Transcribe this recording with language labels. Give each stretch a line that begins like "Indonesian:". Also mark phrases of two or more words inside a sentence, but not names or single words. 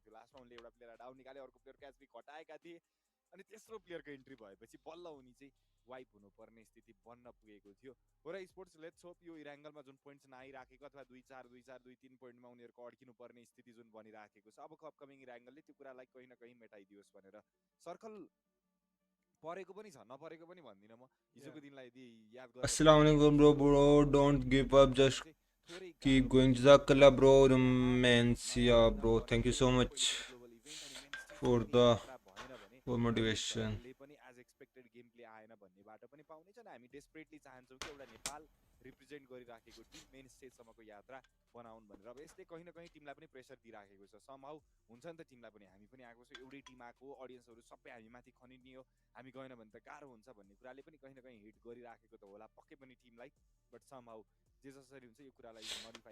Nepali: थियो लास्टमा उनले एउटा प्लेयरलाई डाउन निकाले अर्को प्लेयर क्याच भी घटाएका थिए अनि तेस्रो प्लेयरको एन्ट्री भएपछि बल्ल उनी चाहिँ वाइप हुनुपर्ने स्थिति बन्न पुगेको थियो होरा स्पोर्ट्स
English: let's hope
Nepali: यो इरेंगलमा जुन पोइन्ट्स नआइराखेको अथवा 2-4 2-3 पोइन्टमा उनीहरुको अड्किनु पर्ने स्थिति जुन बनिराखेको छ अबको अपकमिङ इरेंगलले त्यो कुरालाई कहीं न कहीं मेटाइदियोस् भनेर सर्कल परेको पनि छ नपरेको पनि भन्दिन म हिजोको दिनलाई यदि याद गर्नु
Arabic: السلام عليكم
English: bro don't give up just keep going जजाकल्लाह bro mensia bro thank you so much for the motivation
Nepali: पनि
English: as expected game play
Nepali: आएन भन्नेबाट पनि पाउनेछ नि हामी डेस्परेटली चाहन्छौँ कि एउटा नेपाल रिप्रेजेन्ट गरिराखेको टिम मेन स्टेजसम्मको यात्रा बनाउन् भनेर अब यसले कहीं न कहीं टिमलाई पनि प्रेसर दिइराखेको छ समहाउ हुन्छ नि त टिमलाई पनि हामी पनि आएको छौँ एउटै टिम आएको अडियन्सहरू सबै हामी माथि खनिने हो हामी गएन भने त गाह्रो हुन्छ भन्ने कुराले पनि कहीं न कहीं हिट गरिराखेको त होला पक्कै पनि टिमलाई बट समहाउ जे जसरी हुन्छ यो कुरालाई मोडिफाई